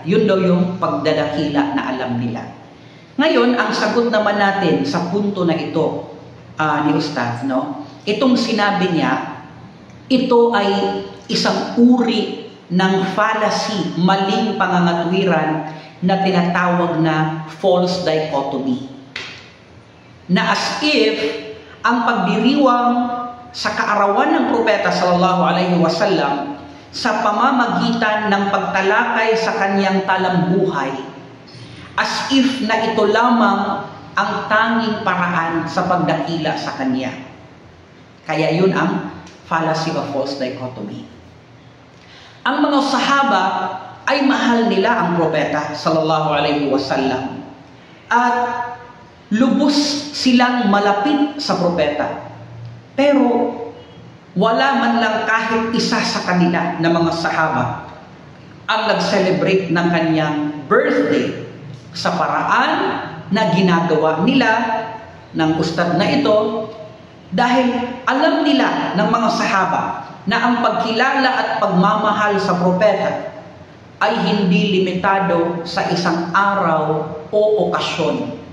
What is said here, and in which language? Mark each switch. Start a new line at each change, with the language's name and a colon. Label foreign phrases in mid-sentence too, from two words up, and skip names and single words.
Filipino: Yun daw yung pagdadakila na alam nila. Ngayon, ang sagot naman natin sa punto na ito ni Ustaz, no? Itong sinabi niya, ito ay isang uri ng fallacy, maling pangangatwiran na tinatawag na
English: false dichotomy.
Filipino: Na
English: as if
Filipino: ang pagdiriwang sa kaarawan ng propeta
Arabic: صلى الله عليه وسلم
Filipino: sa pamamagitan ng pagtalakay sa kanyang talambuhay,
English: as if
Filipino: na ito lamang ang tanging paraan sa pagdakila sa kanya. Kaya yun ang
English: fallacy of false dichotomy.
Filipino: Ang mga sahaba ay mahal nila ang propeta
Arabic: صلى الله عليه وسلم
Filipino: at lubos silang malapit sa propeta. Pero wala man lang kahit isa sa kanila na mga sahaba ang nag-celebrate ng kanyang birthday sa paraan na ginagawa nila ng ustad na ito, dahil alam nila ng mga sahaba na ang pagkilala at pagmamahal sa propeta ay hindi limitado sa isang araw o okasyon.